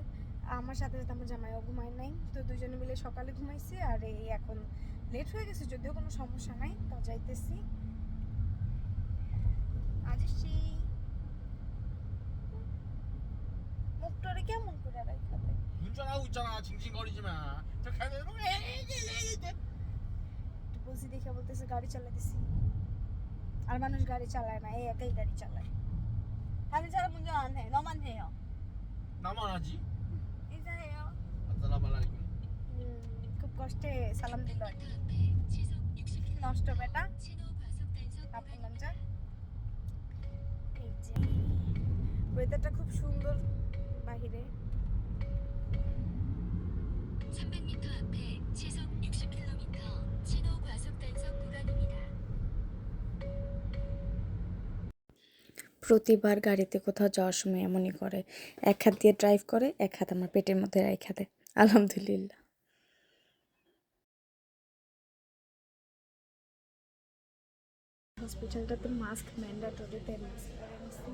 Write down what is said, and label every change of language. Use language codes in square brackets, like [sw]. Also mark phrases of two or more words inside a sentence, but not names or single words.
[bn] আমার সাথে সাথে আমার জামাইও ঘুমায় নাই, তো দুজনে মিলে সকালে ঘুমাইছি। আর এই এখন লেট হয়ে গেছে, যদিও কোনো সমস্যা নাই, তো যাইতেছি। আজকে মুখটারে কেমন করে রাখাতে [ko] 운전하고 있잖아. 징징거리지 마. 저 가야 되는 거. [bn] বলছি দেখে বলতেছে গাড়ি চালাইতেছি। আর মানুষ গাড়ি চালায় না, এই একাই গাড়ি চালায়। [ko] 다른 사람 운전 안 해. 너만 해요. 나만 하지. 인사해요. [ar] السلام عليكم. [bn] খুব কষ্টে সালাম দিল আর কি। নষ্ট বেটা আপন নামটা। এই যে ওয়েদারটা খুব সুন্দর বাহিরে। [ko] 300m 앞에 시속 60km 신호 과속 단속 구간입니다. [bn] প্রতিবার গাড়িতে কোথাও যাওয়ার সময় এমনই করে, এক হাত দিয়ে ড্রাইভ করে, এক হাত আমার পেটের মধ্যে রাইখা দেয়। আলহামদুলিল্লাহ। হসপিটালটাতে [en] mask mandatory, [bn] তাই মাস্ক পরে নিছি।